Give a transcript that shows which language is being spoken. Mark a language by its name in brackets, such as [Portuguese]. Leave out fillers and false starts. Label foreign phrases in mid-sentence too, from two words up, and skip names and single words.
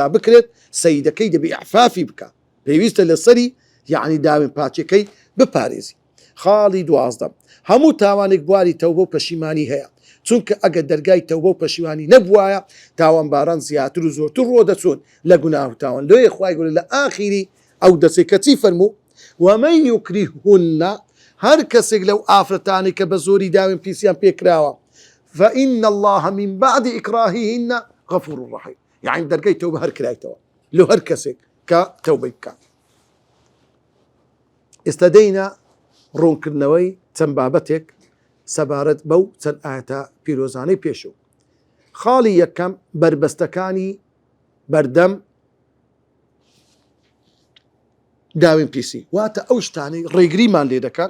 [Central Kurdish] بکرێت سەیدەکەی دەبێ ئەعفافی بکە پێویستە لەسەری یعنی داوێن پاچەکەی بپارێزی خاڵی دوازدەم هەموو تاوانێک بواری تەوبە و پەشیمانی هەیە چونکە ئەگەر دەرگای تەوبە و پەشیمانی نەبوایە تاوانباران زیاتر و زۆرتر ڕۆدەچوون لە گوناه و تاوان لێیە خوای گەورە لە ئاخیری ئەو دەسێ کەچی فەرموو [Arabic] ومن یکریههن [Central Kurdish] هر کەسێک لەو ئافرەتانی کە بە زۆری داوێن پیسیان پێکراوە [Arabic] فإن الله من بعد إكراههن غفور رحيم [Central Kurdish] يعني دەرگای تەوبە هەر کرایتەوە لۆ هەر کەسێک کە تەوبەی بکات ئێستا دەینا ڕوونکردنەوەی چەند بابەتێک سەبارەت بەو چەند ئاەتە پیرۆزانەی پێشوو. خاڵی یەکەم بربەستەکانی بەردەم داوین پیسی واتە ئەو شتانەی ڕێگریمان لێ دەکەن